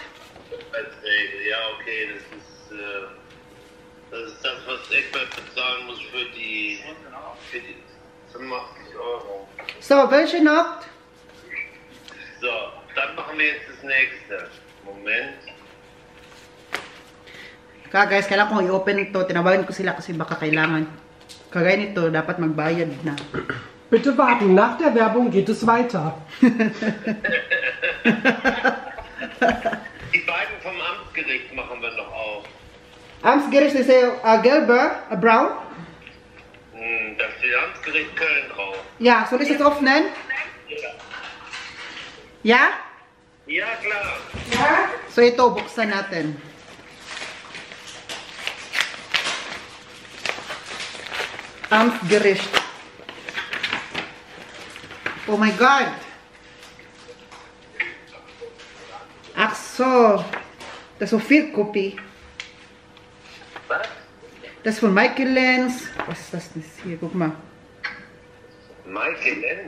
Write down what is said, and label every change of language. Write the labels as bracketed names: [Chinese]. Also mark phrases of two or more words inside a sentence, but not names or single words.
[German] Ja, okay, das ist das, was Egbert bezahlen muss für die 85 Euro. So, welche Nacht? So, dann machen wir jetzt das nächste. Moment. [Filipino] Guys, kailangan kong i-open ito. Tinawagan ko sila kasi baka kailangan. Kagaya nito, dapat magbayad na. [German] Bitte warten, nach der Werbung geht es weiter. Die beiden vom Amtsgericht machen wir noch auf. Amtsgericht ist gelber, brown. Da steht Amtsgericht Köln drauf. Ja, soll ich es öffnen? Ja? Ja, klar. [Filipino] Ja? So ito, buksan natin. Amtsgericht. [English] Oh my God. [German] Ach so. Das ist so viel Kopie. Was? Das ist von Michael Lenz. Was ist das denn hier? Guck mal. Michael Lenz?